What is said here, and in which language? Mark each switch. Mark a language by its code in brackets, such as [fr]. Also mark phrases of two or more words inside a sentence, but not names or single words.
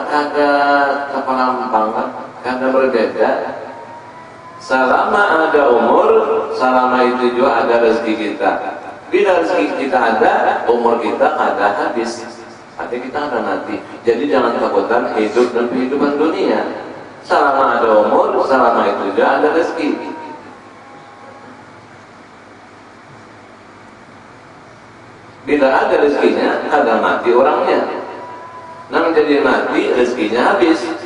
[bjn] Kada kepalampang, kada berbeda. [id] Selama ada umur, selama itu juga ada rezeki kita. [bjn] Bila rezeki kita ada, umur kita kada habis. [id] Artinya kita akan mati. Jadi jangan takutan hidup dan kehidupan dunia. Selama ada umur, selama itu juga ada rezeki. [bjn] Bila ada rezekinya, ada mati orangnya. [id] Nah menjadi mati, rezekinya habis.